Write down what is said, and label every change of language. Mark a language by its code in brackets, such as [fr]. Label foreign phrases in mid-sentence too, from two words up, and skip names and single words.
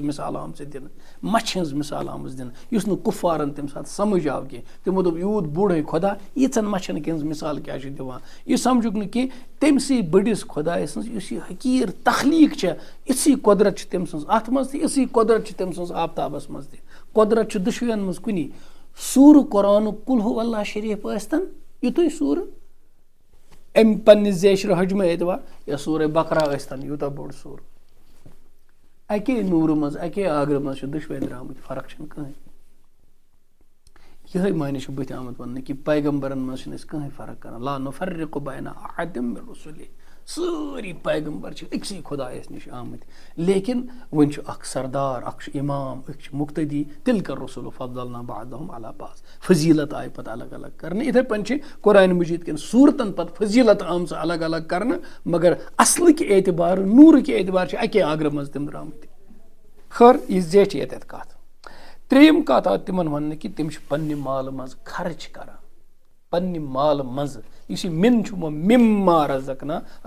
[ks] مثال آمژٕ دِنہٕ مچھِ ہٕنٛز مثال آمٕژ دِنہٕ یُس نہٕ کُفارن تمہِ ساتہٕ سمجھ آو کینٛہہ تِمو دوٚپ یوٗت بوٚڑ ہے خۄدا ییٖژن مچھن ہٕنٛز مثال کیٛاہ چھُ دِوان یہِ سمجھُکھ نہٕ کینٛہہ تٔمسٕے بٔڑِس خۄداے سٕنٛز یُس یہِ حقیٖر تخلیٖق چھےٚ یِژھٕے قۄدرت چھِ تٔمۍ سٕنٛز اتھ منٛز تہِ یِژھٕے قۄدرت چھِ تٔمۍ سٕنٛز آفتابس منٛز تہِ قۄدرت چھُ دُشوین منٛز کُنی سوٗرٕ قرآنُک قُل ہوٗ اللہ شریٖف ٲسۍتن یِتُے سوٗرٕ امہِ پننہِ زیچھرٕ حجمہٕ اعتبار یا سورہ بقرہ ٲسۍتن یوٗتاہ بوٚڑ سوٗر اکے نوٗرٕ منٛز اکے آگرٕ منٛز چھِ دُشوے درامٕتۍ فرق چھنہٕ کٕہٕنۍ یِہے معنی چھُ بٕتھِ آمُت وننہٕ کہِ پیغمبرن منٛز چھِنہٕ أسۍ کٕہٕنۍ فرق کران [ar] لا نُفرِقُ بین احد من رسله [ks] سٲری پیغمبر چھِ أکسٕے خۄدایس نِش آمٕتۍ لیکن وۄنۍ چھُ اکھ سردار اکھ چھُ اِمام أکۍ چھِ مُقتدی [ar] تِلکَ الرُّسُلُ فضلنا بعضهم علی بعض [ks] فضیٖلت آیہِ پتہٕ الگ الگ کرنہٕ یِتھے پٲٹھۍ چھِ قرآنِ مجیٖد کٮ۪ن صوٗرتن پتہٕ فضیٖلت آمژٕ الگ الگ کرنہٕ مگر اصلٕکۍ اعتبار نوٗرٕکۍ اعتبار چھِ اکے آگرٕ منٛز تِم درامٕتۍ خٲر یہِ زیچھِ ییٚتٮ۪تھ کتھ ترٛیٚیِم کتھ آو تِمن وننہٕ کہِ تِم چھِ پننہِ مالہٕ منٛز خرٕچ کران پننہِ مالہٕ منٛزٕ یُس یہِ مِن چھُ [ar] مِما رزقنا [ks] اتھ